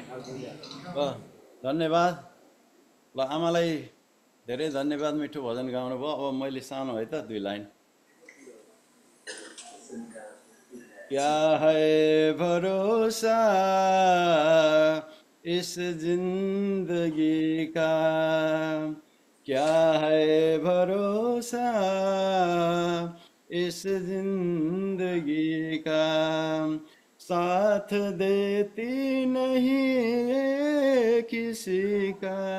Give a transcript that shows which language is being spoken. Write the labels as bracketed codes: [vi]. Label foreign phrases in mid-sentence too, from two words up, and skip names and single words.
[ne] ल धन्यवाद। ल आमालाई धेरै धन्यवाद, मिठो भजन गाउनु भयो। अब मैले सानो है त 2 लाइन। [hi] क्या है भरोसा इस जिंदगी का, क्या है भरोसा इस जिंदगी का साथ देती नहीं ये किसी का